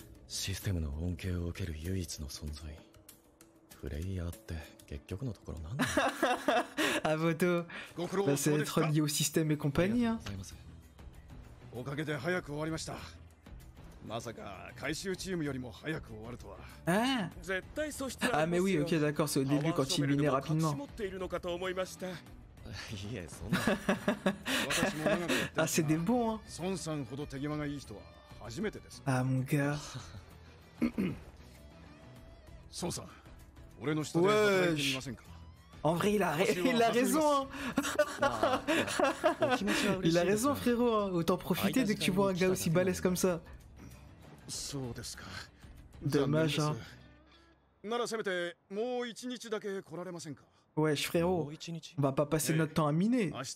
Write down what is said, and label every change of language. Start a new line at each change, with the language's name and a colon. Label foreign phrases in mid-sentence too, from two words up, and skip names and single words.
French: Ah Voto, bah, c'est être lié au système et compagnie hein. Ah. Ah mais oui ok d'accord c'est au début quand il minait rapidement.
Japanese: いえ、そんな。
French: Ah, c'est des bons, hein.
Japanese: 孫さんほど手際がいい人は初めてです。
French: Ah, mon gars.
Japanese: 孫さん、俺の下で働いてみませんか。
French: En vrai, il a raison, hein. Il a raison, frérot, hein. Autant profiter dès que tu vois un gars aussi balèze comme ça. Dommage, hein. Wesh, frérot, on va pas passer notre temps à miner.